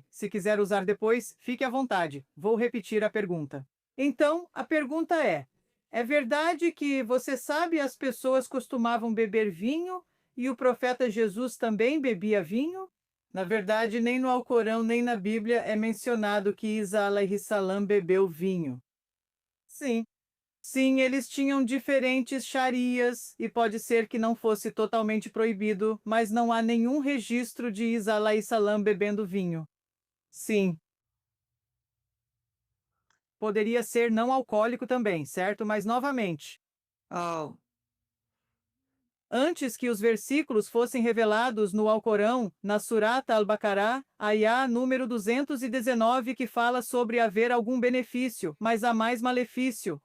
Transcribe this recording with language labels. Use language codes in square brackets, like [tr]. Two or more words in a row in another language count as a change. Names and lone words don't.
[pt] Se quiser usar depois, fique à vontade. Vou repetir a pergunta. Então, a pergunta é verdade que, você sabe, as pessoas costumavam beber vinho e o profeta Jesus também bebia vinho? Na verdade, nem no Alcorão nem na Bíblia é mencionado que Isa [ar] عليه السلام [pt] bebeu vinho. Sim. Sim, eles tinham diferentes sharias e pode ser que não fosse totalmente proibido, mas não há nenhum registro de Isa [ar] عليه السلام [pt] bebendo vinho. Sim. Poderia ser não alcoólico também, certo? Mas novamente, antes que os versículos fossem revelados no Alcorão, na Surata Al-Baqará, ayah número 219, que fala sobre haver algum benefício, mas há mais malefício.